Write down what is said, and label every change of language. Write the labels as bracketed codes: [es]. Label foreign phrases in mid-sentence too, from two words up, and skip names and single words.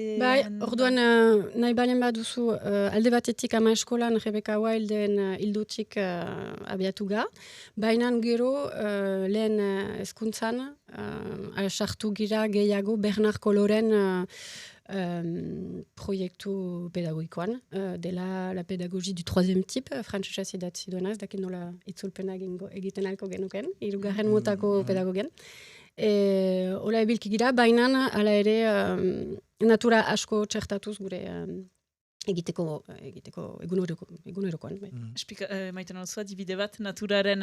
[eu] Bai, orduan nahi balen baduzu, alde batetik ama eskolan Rebecca Wilden hildutik abiatu ga, baina gero lehen hezkuntzan sartu gira gehiago Bernard Koloren proiektu pedagogikoan, dela [fr] la pédagogie du troisième type, [eu] frantsesez idatzi duenaz, dakit nola itzulpena egiten alko genuken, hirugarren motako pedagogen. Ola ebilki gira, baina ala ere natura asko txertatuz gure egiteko egunerokoan. Maiten alzua, dibide bat, naturaren...